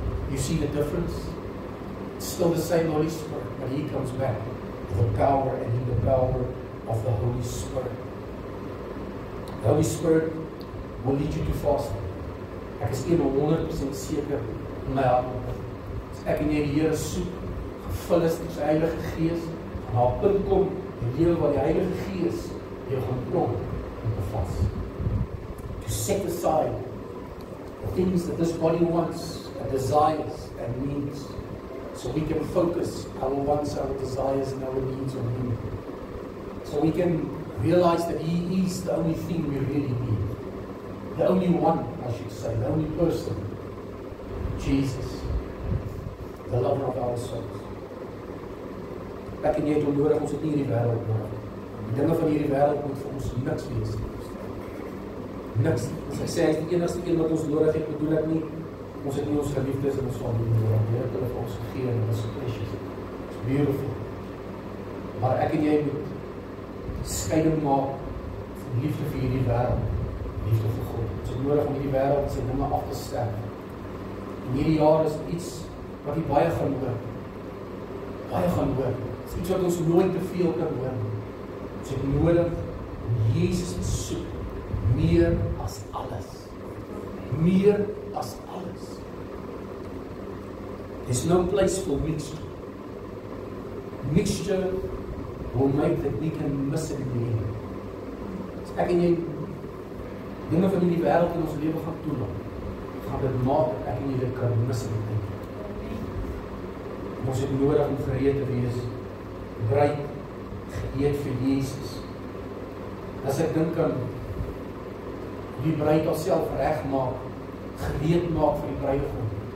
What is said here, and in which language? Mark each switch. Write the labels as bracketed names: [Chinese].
[English] You see the difference? It's still the same Holy Spirit, but he comes back with the power and in the power of the Holy Spirit. The Holy Spirit will lead you to fasting. [Afrikaans] Ek is 100% seker in my hart. Ek en jy die Here soek, gevul is met sy Heilige Gees, en na 'n punt kom, die lewe waar die Heilige Gees jou gaan klop om te vas. [English] To set aside the things that this body wants, and desires, and needs, so we can focus our wants, our desires, and our needs on him. So we can realize that he is the only thing we really need. The only one, I should say, the only person. Jesus, the lover of our souls. [Afrikaans] Ek en jy het hom nodig, ons het nie hierdie wêreld nodig. Die dinge van hierdie wêreld moet vir ons niks wees. Niks. As ek sê, hy is die enigste een wat ons nodig het, bedoel ek nie, ons het nie ons geliefdes en ons familie nodig. Die Here het hulle vir ons gegee en dit is precious. [English] It's beautiful. [Afrikaans] Maar ek en jy moet skeiding maak van liefde vir hierdie wêreld, liefde vir God. Ons het nodig om hierdie wêreld se dinge af te sterf. En hierdie jaar is iets wat jy baie gaan hoor. Baie gaan hoor. Dit is iets wat ons nooit te veel kan hoor. Ons het nodig om Jesus te soek. Meer as alles. Meer as alles. [English] There's no place for mixture. Mixture will make that we can miss it in the end. [Afrikaans] As ek en jy dinge van die wêreld in ons lewe gaan toelaat, gaan dit maak dat ek en jy dit kan mis in die end. Ons het nodig om gereed te wees, bruid, gereed vir Jesus. As ek dink aan die bruid haarself reg maak, gereed maak vir die bruidegom.